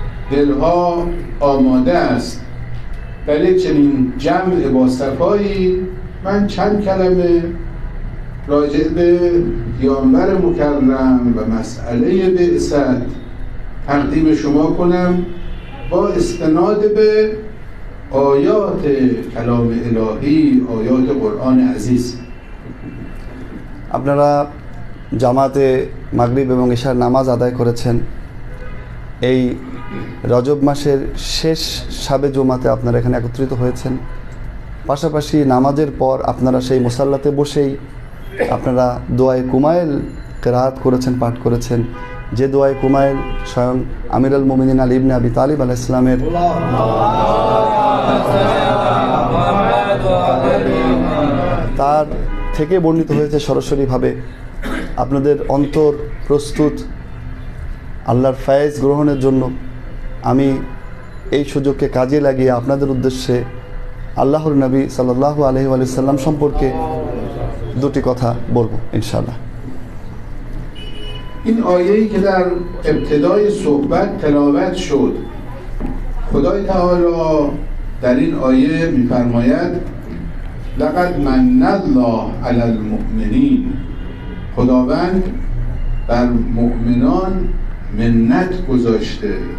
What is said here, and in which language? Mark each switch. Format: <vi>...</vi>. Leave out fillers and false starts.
<fa>دلها آماده است برای چنین جمع با صفایی من چند کلمه راجع به پیامبر مکرم و مسئله بعثت تقدیم شما کنم با استناد به آیات کلام الهی، آیات قرآن عزیز।</fa> <bn>আপনারা জামাতে মাগরিব এবং ইশার নামাজ আদায় করেছেন। এই রজব মাসের শেষ শাবে জুমাতে আপনারা এখানে একত্রিত হয়েছেন। পাশাপাশি নামাজের পর আপনারা সেই মুসাল্লাতে বসেই আপনারা দোয়ায়ে কুমাইল কিরাত করেছেন, পাঠ করেছেন, যে দোয়ায়ে কুমাইল স্বয়ং আমিরুল মুমিনিন আলী ইবনে আবি তালিব আলাইহিস সালামের তার থেকে বর্ণিত হয়েছে সরাসরিভাবে। আপনাদের অন্তর প্রস্তুত আল্লাহর ফয়েজ গ্রহণের জন্য। আমি এই সুযোগকে কাজে লাগিয়ে আপনাদের উদ্দেশ্যে আল্লাহর নবী সাল্লাল্লাহু আলাইহি ওয়া সাল্লাম সম্পর্কে দুটি কথা বলবো ইনশাআল্লাহ।</bn> <fa>این آیه‌ای که در ابتدای صحبت تلاوت شد، خدای تعالی در این آیه می‌فرماید</fa> <ar>لقد من الله علی المؤمنین،</ar> <fa>خداوند بر مؤمنان منت گذاشته.</fa>